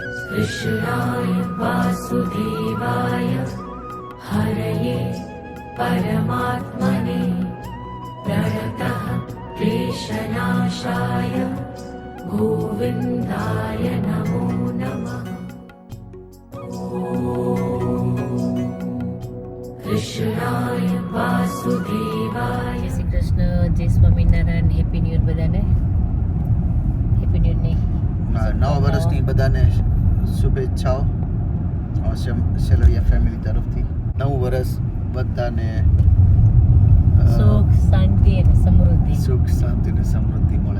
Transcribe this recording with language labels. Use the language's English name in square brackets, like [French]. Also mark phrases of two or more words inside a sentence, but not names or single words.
[Sanskrit] कृष्णाय वासुदेवाय हरये परमात्मने प्रणतः क्लेशनाशाय गोविन्दाय नमो नमः। कृष्णाय वासुदेवाय। [Gujarati] જય શ્રી કૃષ્ણ, જય સ્વામીનારાયણ। [English] happy new year [Gujarati] બધાને। [English] happy new year [Gujarati] નહીં, નવા વર્ષની બધાને શુભેચ્છાઓ સેલરિયા ફેમિલી તરફથી। નવું વર્ષ બધાને સુખ શાંતિ અને સમૃદ્ધિ, સુખ શાંતિ અને સમૃદ્ધિ મળે,